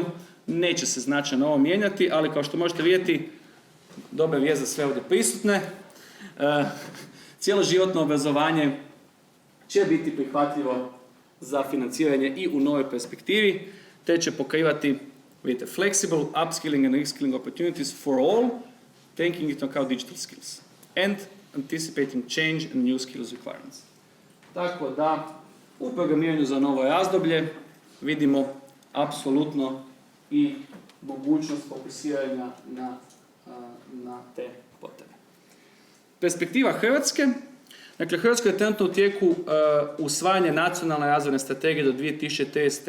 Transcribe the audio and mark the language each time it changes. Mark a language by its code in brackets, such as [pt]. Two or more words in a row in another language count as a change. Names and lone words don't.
[hr] Neće se značajno ovo mijenjati, ali kao što možete vidjeti, dobra vijest za sve ovdje prisutne. Cijeloživotno obrazovanje će biti prihvatljivo za financiranje i u novoj perspektivi, te će pokrivati, vidite, [en] flexible upskilling and reskilling opportunities for all, taking into account digital skills and anticipating change and new skills requirements. [hr] Tako da u programiranju za novo razdoblje vidimo apsolutno i mogućnost fokusiranja na te potrebe. Perspektiva Hrvatske. Dakle, Hrvatskoj je trenutno u tijeku usvajanje nacionalne razvojne strategije do 2030.